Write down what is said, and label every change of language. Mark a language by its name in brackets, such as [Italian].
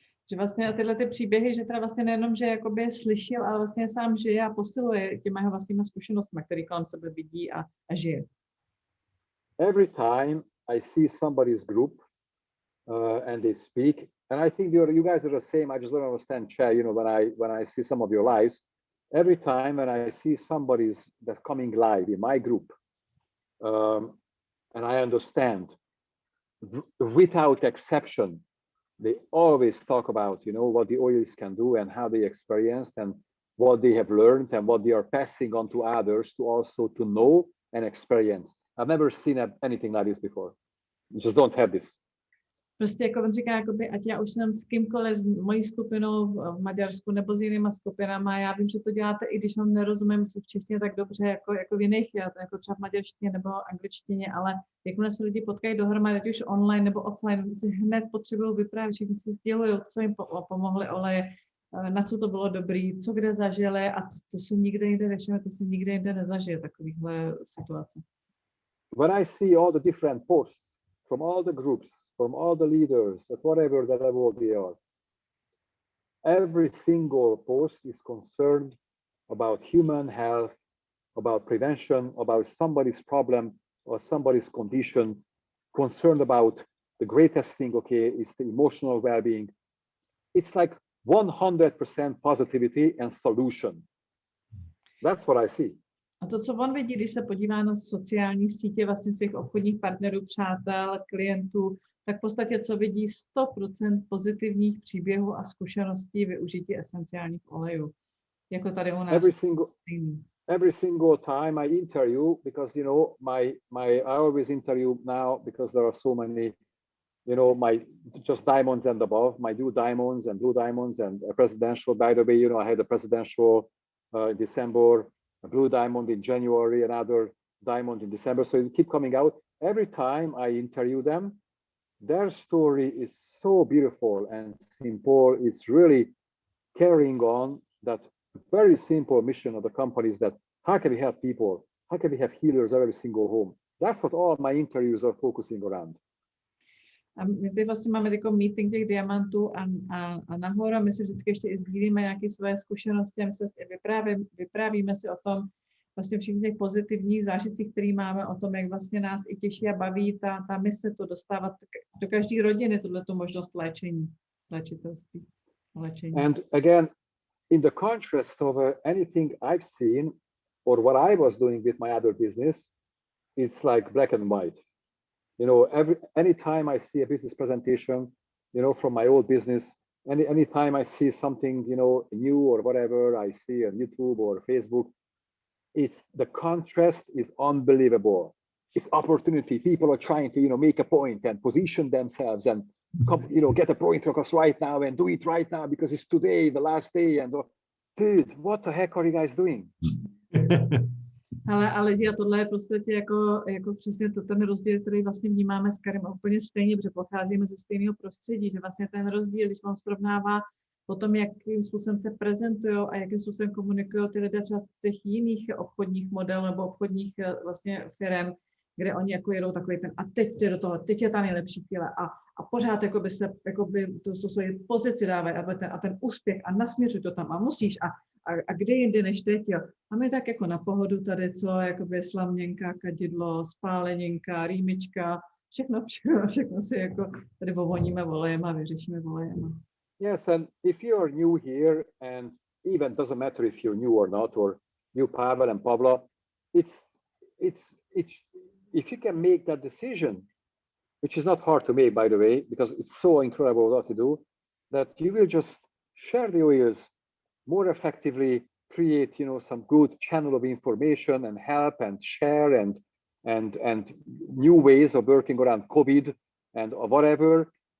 [Czech] Že vlastně tyhle ty příběhy, že teda vlastně nejenom, že jakoby slyšel, ale vlastně sám žije a posiluje těma jeho vlastníma zkušenostmi, který kolem sebe vidí a žije. [English] Every time I see somebody's group and they speak, and I think you guys are the same. I just don't understand, Che, you know, when I see some of your lives, every time when I see somebody's that's coming live in my group, and I understand, without exception, they always talk about, you know, what the oils can do and how they experienced and what they have learned and what they are passing on to others to also to know and experience. I've never seen anything like this before. You just don't have this. [Czech] Prostě jako on říká, jakoby, ať já už jsem s kýmkoliv, s mojí skupinou v Maďarsku nebo s jinýma skupinama, já vím, že to děláte, i když vám nerozumím v češtině tak dobře, jako v jiných, jako třeba v maďarštině nebo angličtině, ale jakmile se lidi potkají dohromady, ať už online nebo offline, si hned potřebují vyprávět, všichni si sdělují, co jim pomohly oleje, na co to bylo dobrý, co kde zažili a to se nikde jinde nevšimne, to se nikde jinde nezažije, takovýhle situace. [English] When I see all the different posts from all the groups, from all the leaders, at whatever the level they are, every single post is concerned about human health, about prevention, about somebody's problem or somebody's condition, concerned about the greatest thing, okay, is the emotional well-being. It's like 100% positivity and solution. That's what I see. [Czech] A to, co on vidí, když se podívá na sociální sítě vlastně svých obchodních partnerů, přátel, klientů, tak v podstatě, co vidí 100% pozitivních příběhů a zkušeností využití esenciálních olejů. Jako tady u nás. [English] Every single time I interview, because, you know, I always interview now because there are so many, you know, my just diamonds and above, my blue diamonds and a presidential, by the way, you know, I had a presidential in December, a blue diamond in January, another diamond in December. So it keep coming out. Every time I interview them, their story is so beautiful and simple. It's really carrying on that very simple mission of the company is that how can we help people? How can we have healers at every single home? That's what all my interviews are focusing around. [Czech] A my teď vlastně máme jako meeting těch diamantů a nahoru, my si vždycky ještě i sdílíme nějaké své zkušenosti a my se vyprávíme si o tom, vlastně všech těch pozitivních zážitcích, které máme o tom, jak vlastně nás i těší a baví ta mise, to dostávat do každé rodiny, tohleto možnost léčení, léčitelství, léčení. [English] And again, in the contrast of anything I've seen or what I was doing with my other business, it's like black and white. You know, anytime I see a business presentation, you know, from my old business, anytime I see something, you know, new or whatever I see on YouTube or Facebook, the contrast is unbelievable. It's opportunity. People are trying to, you know, make a point and position themselves and you know, get a point across right now and do it right now because it's today, the last day. And dude, what the heck are you guys doing? [Czech] Ale lidi, a tohle je prostě jako přesně ten rozdíl, který vlastně vnímáme s Karim úplně stejně, protože pocházíme ze stejného prostředí, že vlastně ten rozdíl, když on srovnává potom, jakým způsobem se prezentují a jakým způsobem komunikují ty lidé třeba z těch jiných obchodních modelů nebo obchodních vlastně firem, kde oni jako jedou takový ten a teď je do toho, teď je ta nejlepší chvíle a pořád jakoby tu svoji pozici dávají a ten úspěch a nasměřuj to tam a musíš a kde jindy než teď, jo. A my tak jako na pohodu tady, co jakoby slaměnka, kadidlo, spáleninka, rýmička, všechno si jako tady ovoníme volejem a vyřešíme volejem. [English] Yes, and if you're new here, and even doesn't matter if you're new or not, or new Pavel and Pavla, it's if you can make that decision, which is not hard to make, by the way, because it's so incredible what to do, that you will just share the oils more effectively, create, you know, some good channel of information and help and share and new ways of working around COVID and whatever.